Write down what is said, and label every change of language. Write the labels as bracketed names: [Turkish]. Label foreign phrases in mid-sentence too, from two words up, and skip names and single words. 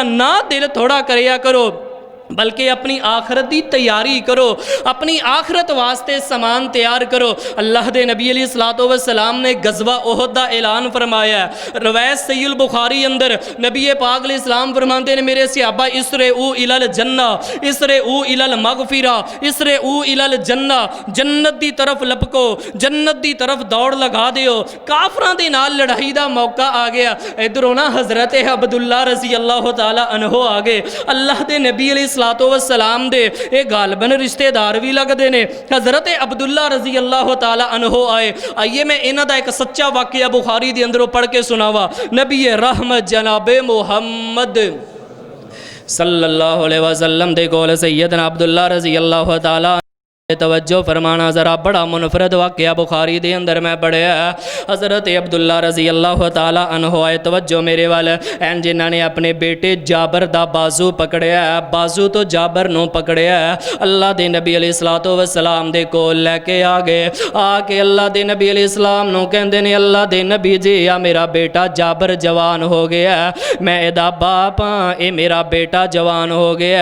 [Punjabi] نہ دل تھوڑا کریا کرو بلکہ اپنی آخرت کی تیاری کرو، اپنی آخرت واسطے سامان تیار کرو. اللہ دے نبی [Arabic] عليه الصلاة والسلام [Punjabi] نے غزوہ احد دا اعلان فرمایا. [Urdu] روایت صحیح بخاری اندر نبی پاک علیہ السلام فرماتے ہیں میرے صحابہ [Arabic] أسرعوا إلى الجنة، أسرعوا إلى المغفرة، أسرعوا إلى الجنة, [Punjabi] جنت دی طرف لپکو، جنت دی طرف دوڑ لگا دیو. کافراں دے نال لڑائی دا موقع آ گیا، ادھروں نا حضرت عبداللہ [Arabic] رضي الله تعالى عنه [Punjabi] آ گئے. اللہ دے نبی [Arabic] عليه الصلاة والسلام [Punjabi] دے یہ غالباً رشتہ دار بھی لگتے ہیں. حضرت عبداللہ [Arabic] رضي الله تعالى عنه [Punjabi] آئے. آئیے میں انہاں دا ایک سچا واقعہ بخاری دے اندروں پڑھ کے سناواں. نبی رحمت جناب محمد [Arabic] صلى الله عليه وسلم [Punjabi] دے کول سیدنا عبداللہ [Arabic] رضي الله تعالى [Punjabi] توجہ فرمانا ذرا، بڑا منفرد واقعہ بخاری دے اندر میں پڑھیا. حضرت عبداللہ [Arabic] رضي الله تعالى عنه [Punjabi] آئے، توجہ میرے وال، ایہ جنہاں نے اپنے بیٹے جابر دا بازو پکڑیا، بازو تو جابر نوں پکڑیا، اللہ دے نبی [Arabic] عليه الصلاة والسلام [Punjabi] دے کول لے کے آ گئے. آ کے اللہ دے نبی علیہ السلام نوں کہندے نے اللہ دے نبی جی آ میرا بیٹا جابر جوان ہو گیا، میں ایدا باپ ہاں، یہ میرا بیٹا جوان ہو گیا.